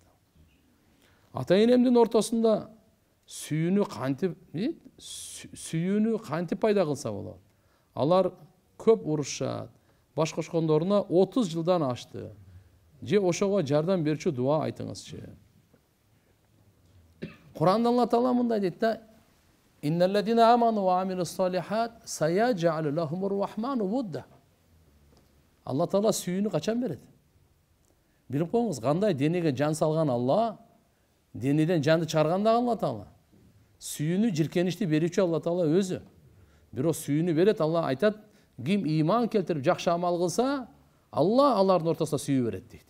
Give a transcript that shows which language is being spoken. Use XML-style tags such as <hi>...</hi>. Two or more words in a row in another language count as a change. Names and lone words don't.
<ky>Ата энемдин ортосунда сүйүүнү кантип пайда кылса болот? Алар көп урушат. Баш кошкондоруна 30 жылдан ашты. Же ошого жардам берчү дуа айтыңызчы. Кур'анда Алла Таала мындай дейт да:</ky> <ar>"إن الذين آمنوا وعملوا الصالحات سيجعل لهم الرحمن ودا."</ar> <ky>Алла Таала сүйүүнү качан берет? Билип коюңуз, кандай денеге жан салган Алла, денеден жанды чыгарган Алла Таала. Сүйүүнү, жиркеничти берүүчү Алла Таала өзү. Бирок сүйүүнү берет, Алла айтат, ким ыйман келтирип жакшы амал кылса, Алла алардын ортосуна сүйүү берет дейт.</ky>